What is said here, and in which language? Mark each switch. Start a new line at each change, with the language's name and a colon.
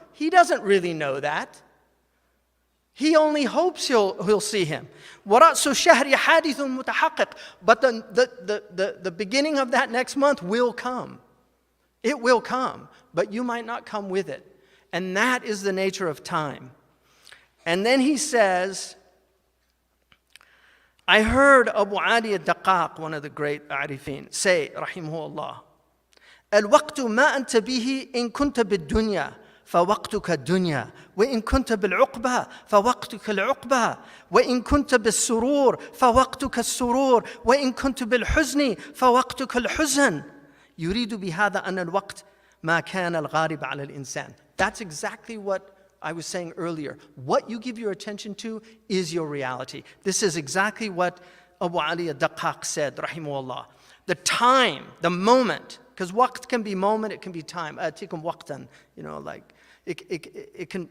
English: He doesn't really know that. He only hopes he'll see him.
Arabic: وَرَأْسُ الشَّهْرِ حَادِثٌ مُتَحَقِّقٌ.
English: But the beginning of that next month will come. It will come, but you might not come with it. And that is the nature of time. And then he says, I heard Abu Ali al-Daqqaq, one of the great Arifin, say, rahimahullah,
Arabic: الوقت ما أنت به إن كنت بالدنيا فوقتك الدنيا وإن كنت بالعقبة فوقتك العقبة وإن كنت بالسرور فوقتك السرور وإن كنت بالحزن فوقتك الحزن يريد بهذا أن الوقت ما كان الغالب على الإنسان.
English: That's exactly what I was saying earlier. What you give your attention to is your reality. This is exactly what Abu Ali al-Daqqaq said, rahimahullah. The time, the moment, because waqt can be moment, it can be time. Atikum waqtan, like it can.